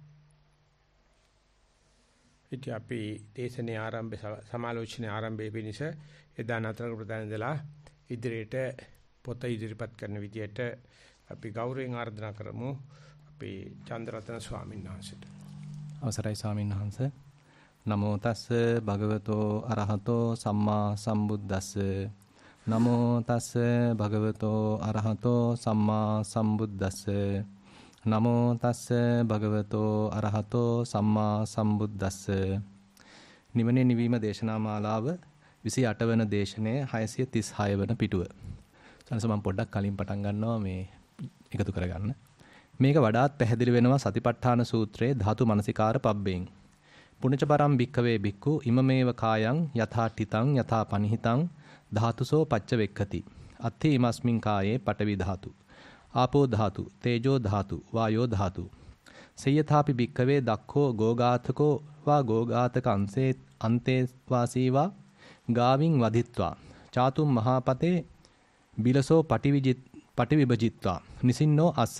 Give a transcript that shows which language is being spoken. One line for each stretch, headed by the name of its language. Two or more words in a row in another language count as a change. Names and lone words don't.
Sinhala: ඉතින් අපි දේශනේ ආරම්භ සමාලෝචනයේ ආරම්භයේ පිණිස එදා නතර ප්‍රදාන දලා ඉදිරියට පොත ඉදිරිපත් කරන විදියට අපි ගෞරවයෙන් ආරාධනා කරමු අපේ චන්ද්‍රරත්න ස්වාමීන් වහන්සේට. අවසරයි ස්වාමීන් වහන්සේ.
Pali: නමෝ තස්ස භගවතෝ අරහතෝ සම්මා සම්බුද්දස්ස. නමෝ තස්ස භගවතෝ අරහතෝ සම්මා සම්බුද්දස්ස. නමෝ තස්ස භගවතෝ අරහතෝ සම්මා සම්බුද්දස්ස.
Sinhala: නිවනේ නිවීම දේශනා මාලාව 28 වන දේශනයේ 636 වන පිටුව. සනස මම පොඩ්ඩක් කලින් පටන් ගන්නවා මේ එකතු කරගන්න. මේක වඩාත් පැහැදිලි වෙනවා සතිපට්ඨාන සූත්‍රයේ ධාතු මනසිකාර පබ්බෙන්.
Pali: පුණජ පරම් භික්ඛවේ භික්ඛු ඉමමේව කායං යථා ඨිතං යථා පනිහිතං ධාතුසෝ පච්ච වෙක්ඛති. අත්ථි ඉමස්මින් කායේ පඨවි ධාතු. ආපෝ ධාතු, තේජෝ ධාතු, වායෝ ධාතු. සයථාපි භික්ඛවේ දක්ඛෝ ගෝඝාතකෝ වා ගෝඝාතක අන්තේ වාසීවා ගාවින් වදිත්වා චාතුම් මහාපතේ බිලසෝ පටිවිභජිත්වා නිසින්නෝ අස්ස.